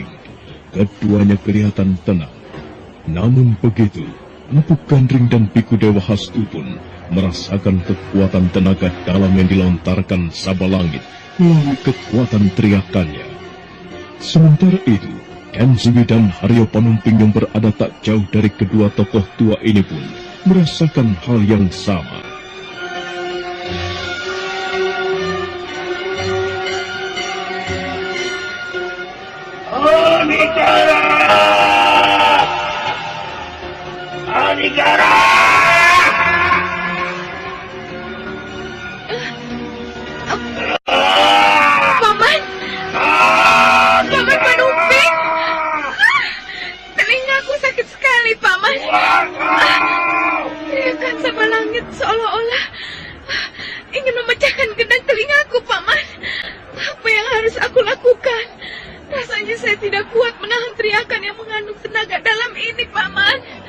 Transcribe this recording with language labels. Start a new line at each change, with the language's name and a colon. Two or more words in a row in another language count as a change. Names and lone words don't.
Indonesian: Keduanya kelihatan tenang. Namun begitu, Empu Gandring dan Biku Dewa Hastu pun merasakan kekuatan tenaga dalam yang dilontarkan Sabalangit melalui kekuatan teriakannya. Sementara itu, Kenziwi dan Haryo Panumping yang berada tak jauh dari kedua tokoh tua ini pun merasakan hal yang sama. Anigara! Anigara! Paman! Paman Panumping! Telingaku sakit sekali, Paman. Teriakan Sabalangit seolah-olah ingin memecahkan gendang telingaku, Paman. Apa yang harus aku lakukan? Rasanya saya tidak kuat menahan teriakan yang mengandung tenaga dalam ini, Paman.